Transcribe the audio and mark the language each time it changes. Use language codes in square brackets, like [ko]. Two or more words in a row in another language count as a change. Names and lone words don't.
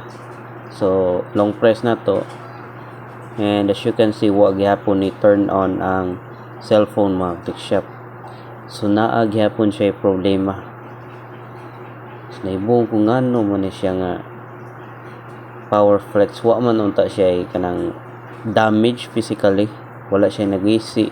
[ceb] So [en] long press [ceb] na to [en] and as you can see [ceb] wa gyapon ni turn on ang cellphone mga tech shop. So naa gyapon siya problema. So naibong kung ano man siya nga [en] power flex, [ceb] wa man unta siya kanang [en] damage physically, [ceb] wala siya nagwisi.